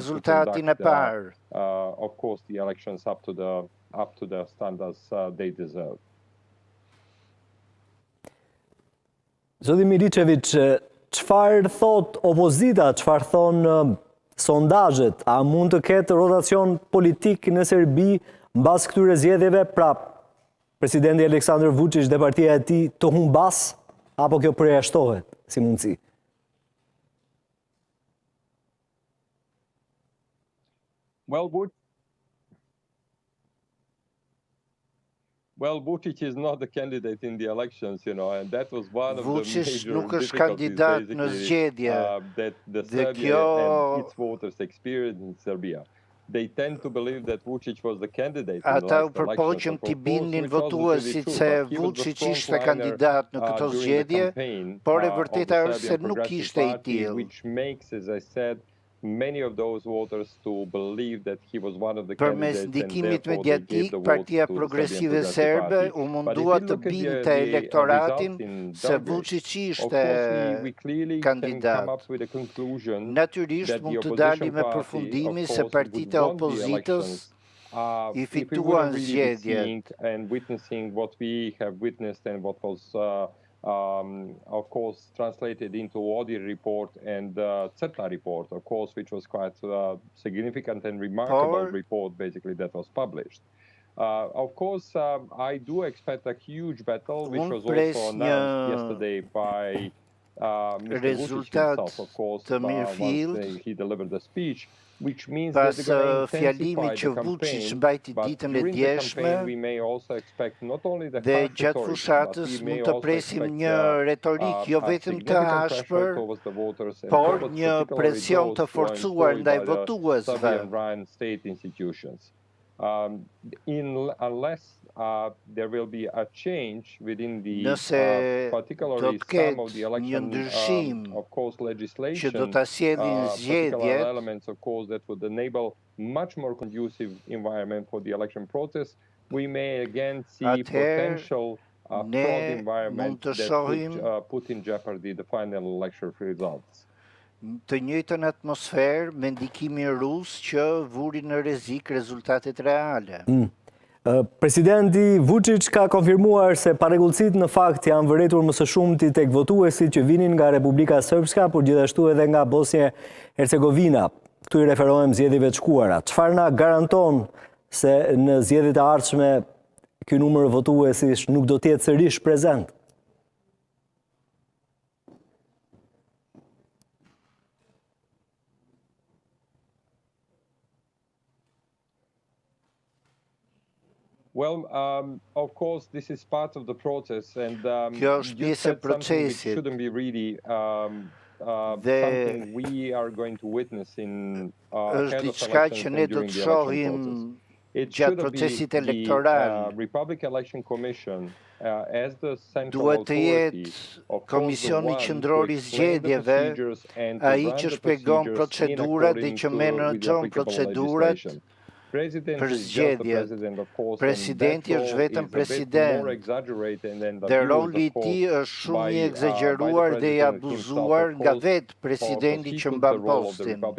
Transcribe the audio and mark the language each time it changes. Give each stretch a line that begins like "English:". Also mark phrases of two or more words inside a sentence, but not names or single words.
Albanian: rezultatin e parë.
English: Of course, the elections up to the standards they deserve.
Albanian: Zoti Miliçević, çfarë thot opozita, çfarë thon sondazhet, a mund të ketë rotacion politik në Serbi mbas këtyre zgjedhjeve, pra presidenti Aleksandar Vučić dhe partia e tij të humbas, apo kjo përjashtohet si mundësi?
English: Well, Vučić is not the candidate in the elections, and that was one of the major
Albanian: nuk është
English: difficulties,
Albanian: kandidat në zgjedhje.
English: that the
Albanian: Dhe
English: Serbia and its voters experienced in Serbia. They tend to believe that Vučić was the candidate in the
Albanian: Ata u
English: last
Albanian: përpoqëm
English: elections.
Albanian: t'i bindin votuesit se Vučić ishte kandidat në këto zgjedhje, por e vërteta është se nuk ishte i tillë.
English: Which makes, as I said, many of those voters to believe that he was one of the
Albanian: Përmes
English: candidates.
Albanian: ndikimit mediatik, Partia Progresive Serbe u mundua të binte elektoratin se Vučić ishte kandidat. Natyrisht mund të dalim me përfundimi se partitë e opozitës i fituan zgjedhjet.
English: And witnessing what we have witnessed and what was of course, translated into Audi report and CETA report, of course, which was quite significant and remarkable report, basically, that was published. Of course, I do expect a huge battle, which was also announced yesterday by Mr. Vučić himself, of course, once he delivered the speech.
Albanian: Pas fjalimit që Vučić mbajti ditën e djeshme, dhe gjatë fushatës mund të presim një retorik jo vetëm të ashpër, por një presion të forcuar ndaj votuesve.
English: Unless there will be a change within the particularly some of the election of course legislation,
Albanian: që do ta sjellin zgjedhjet,
English: elements of course that would enable much more conducive environment for the election process, we may again see potential fraud environment that could put in jeopardy the final election results.
Albanian: Të njëjtën atmosferë me ndikimin rus që vuri në rrezik rezultatet reale. Presidenti Vučić ka konfirmuar se parregullësitë në fakt janë vëretur më së shumti tek votuesit që vinin nga Republika Srpska, por gjithashtu edhe nga Bosnje-Hercegovina. Këtu i referohem zgjedhjeve të shkuara. Çfarë na garanton se në zgjedhjet e ardhshme ky numër votuesish nuk do të jetë sërish prezent?
English: Well, of course, this is part of the process, and you said something which shouldn't be really something we are going to witness in ahead of elections and during the election process. It should be the Republic Election Commission as the central authority of
Albanian: Komisioni Qendror I Zgjedhjeve, ai që shpjegon procedurat dhe që menaxhon procedurat për zgjedhje. Presidenti është vetëm president, dhe roli I tij është shumë I egzageruar dhe I abuzuar nga vetë presidenti që mban postin.